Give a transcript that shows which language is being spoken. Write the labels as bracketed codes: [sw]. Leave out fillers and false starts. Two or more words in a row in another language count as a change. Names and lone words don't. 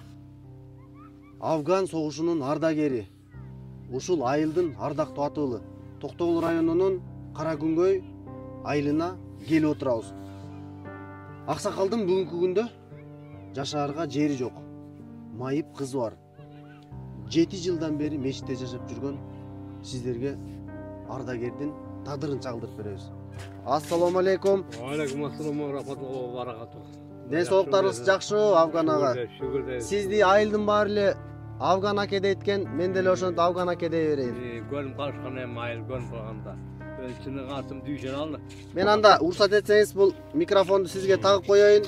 [ky] Афган согушунун ардагери. Ушул айылдын ардактуу атыбылы Токтогул районунун Каракүнгөй айылына келип отурабыз. Аксакалдын бүгүнкү күндө жашаарга жери жок. Майып кызы бар. 7 жылдан бери мечитте жашап жүргөн сиздерге ардагердин тагдырын чагылдырып беребиз. [ar] السلام عليكم. عليكم السلام ورحمة الله وبركاته. [ky] Ден соолуктарыңыз жакшыбы, Афган ага? Шүгүр. Сизди айылдын баары эле Афган аке дейт экен, мен деле ошентип Афган аке дей берейин. Көрүнүп калышкан эми айыл көрүнүп калганда. Чыныгы атым Дүйшен алды. Мен анда уруксат этсеңиз бул микрофонду сизге тагып коеюн.